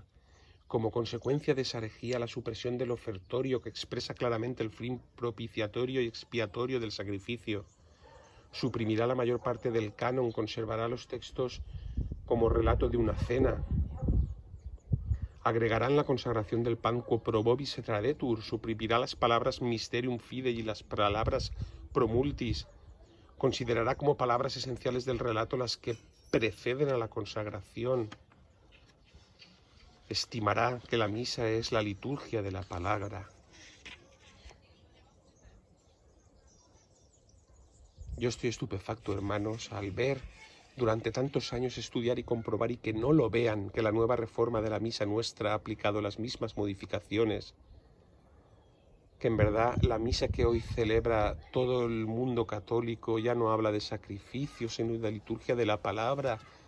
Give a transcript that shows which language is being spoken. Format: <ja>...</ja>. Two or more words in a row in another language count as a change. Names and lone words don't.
<es>Como consecuencia de esa herejía, la supresión del ofertorio, que expresa claramente el fin propiciatorio y expiatorio del sacrificio. Suprimirá la mayor parte del canon, conservará los textos como relato de una cena. Agregarán la consagración del pan</es> <la>quo pro vobis et tradetur,</la> <es>suprimirá las palabras</es> <la>mysterium fidei</la> <es>y las palabras promultis. Considerará como palabras esenciales del relato las que preceden a la consagración. Estimará que la misa es la liturgia de la palabra. Yo estoy estupefacto, hermanos, al ver durante tantos años estudiar y comprobar y que no lo vean, que la nueva reforma de la misa nuestra ha aplicado las mismas modificaciones, que en verdad la misa que hoy celebra todo el mundo católico ya no habla de sacrificios, sino de liturgia de la palabra.</es>